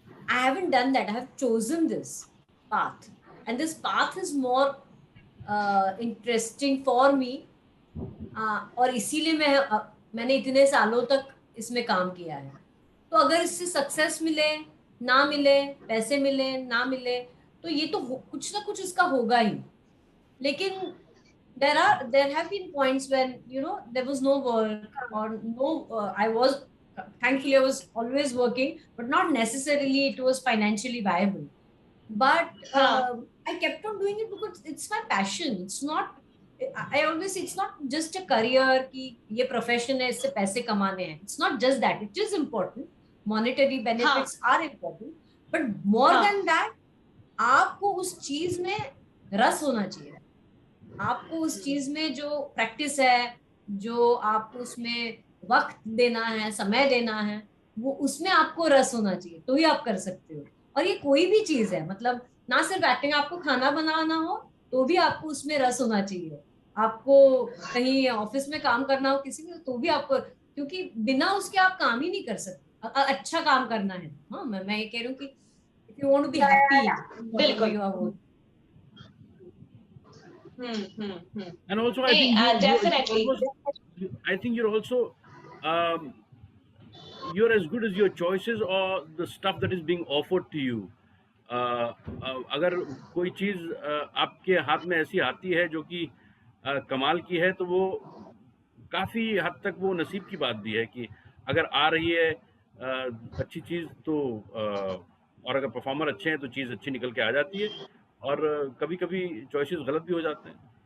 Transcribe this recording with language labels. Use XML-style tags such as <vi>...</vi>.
<en>I haven't done that, I have chosen this path, and this path is more interesting for me,</en> <hi>और इसीलिए मैंने इतने सालों तक इसमें काम किया है। तो अगर इससे सक्सेस मिले ना मिले, पैसे मिले ना मिले, तो ये तो कुछ ना कुछ इसका होगा ही। लेकिन</hi> <en>there have been points when, you know, there was no work or no I was, thankfully I was always working, but not necessarily it was financially viable, but I kept on doing it because it's my passion. It's not, I always say it's not just a career</en> <hi>कि ये profession है इससे पैसे कमाने हैं.</hi> <en>It's not just that. It is important, monetary benefits are important, but more than that</en> <hi>आपको उस चीज में रस होना चाहिए। आपको उस चीज में जो प्रैक्टिस है, जो आपको उसमें वक्त देना है, समय देना है, वो उसमें आपको रस होना चाहिए, तो ही आप कर सकते हो। और ये कोई भी चीज है, मतलब ना सिर्फ एक्टिंग, आपको खाना बनाना हो तो भी आपको उसमें रस होना चाहिए। आपको कहीं ऑफिस में काम करना हो किसी में, तो भी आपको, क्योंकि बिना उसके आप काम ही नहीं कर सकते। अच्छा काम करना है। हाँ, मैं ये कह रही हूँ कि</hi> <en>if you want to be happy,</en> <hi>बिल्कुल।</hi> <en>And also, I think definitely. I think you're also you're as good as your choices or the stuff that is being offered to you.</en> <hi>अगर कोई चीज आपके हाथ में ऐसी आती है जो कि कमाल की है, तो वो काफी हद तक वो नसीब की बात भी है कि अगर आ रही है अच्छी चीज, तो और अगर परफॉर्मर अच्छे हैं तो चीज अच्छी निकल के आ जाती है, और कभी कभी चॉइसेस गलत भी हो जाते हैं।</hi>